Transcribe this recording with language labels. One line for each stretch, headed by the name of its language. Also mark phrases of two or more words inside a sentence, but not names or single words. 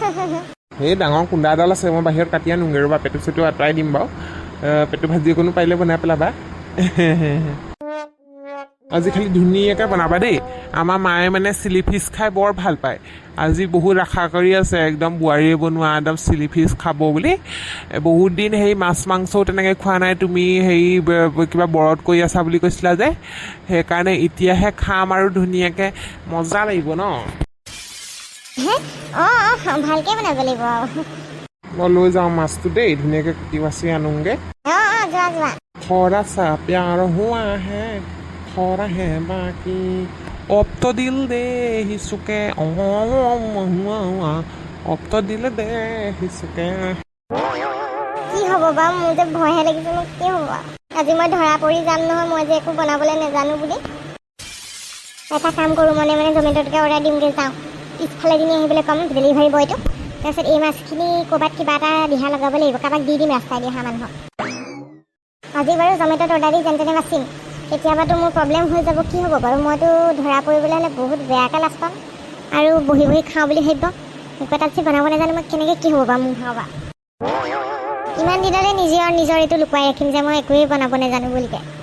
Assamese: সেই ডাঙৰ কুন্দা এডাল আছে মই বাহিৰত কাটি আনোগৈ ৰ'বা পেটু চেটু আঁতৰাই দিম বাৰু পেটু ভাজি অকণো পাৰিলে বনাই পেলাবা আজি খালি ধুনীয়াকৈ বনাবা দেই আমাৰ মায়ে মানে চিলি ফিছ খাই বৰ ভাল পায় আজি বহুত আশা কৰি আছে একদম বোৱাৰীয়ে বনোৱা একদম চিলি ফিছ খাব বুলি বহুত দিন সেই মাছ মাংসও তেনেকৈ খোৱা নাই তুমি হেৰি কিবা ব্ৰত কৰি আছা বুলি কৈছিলা যে সেইকাৰণে এতিয়াহে খাম আৰু ধুনীয়াকৈ মজা লাগিব ন ভালকৈ বনাব লাগিব মই লৈ যাওঁ মাছটো দেই ধুনীয়াকৈ কুটি বাচি আনোগৈ যোৱা
Hindi: थोड़ा सा प्यार हुआ है थोड़ा है बाकी अब तो दिल दे ही सुके अब तो दिल दे ही सुके
Assamese: কি হ'ব বাৰু মোৰ যে ভয়হে লাগিছে মোক কি হ'ব আজি মই ধৰা পৰি যাম নহয় মই যে একো বনাবলৈ নাজানো বুলি এটা কাম কৰোঁ মনে জমেট'তকৈ অৰ্ডাৰ দিমগৈ যাওঁ পিছফালে দিনে আহিবলৈ ক'ম ডেলিভাৰী বয়টো তাৰপিছত এই মাছখিনি ক'ৰবাত কিবা এটা দিহা লগাব লাগিব কাৰোবাক দি দিম ৰাস্তাই দিহা মানুহক আজি বাৰু জমেট'ত অৰ্ডাৰ দি যেন তেনে বাচিম কেতিয়াবাতো মোৰ প্ৰব্লেম হৈ যাব কি হ'ব বাৰু মইতো ধৰা পৰিবলৈ হ'লে বহুত বেয়াকৈ লাজ পাম আৰু বহি বহি খাওঁ বুলি ভাবিব একো এটাত যে বনাব নাজানো মই কেনেকৈ কি হ'ব বাৰু মোৰ ভাবা ইমান দিনলৈ নিজৰ এইটো লুকুৱাই ৰাখিম যে মই একোৱেই বনাব নাজানো বুলিকে